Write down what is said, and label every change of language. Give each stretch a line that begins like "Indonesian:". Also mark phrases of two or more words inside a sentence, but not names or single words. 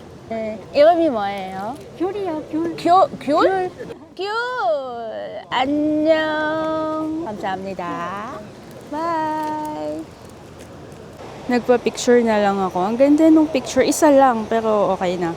Korean: 네, 이름이 뭐예요? 귤이요, 귤. 귤? 귤! 안녕! 감사합니다.
Filipino: Bye! Nagpa-picture na lang ako. Ang ganda nung picture. Isa lang, pero okay na.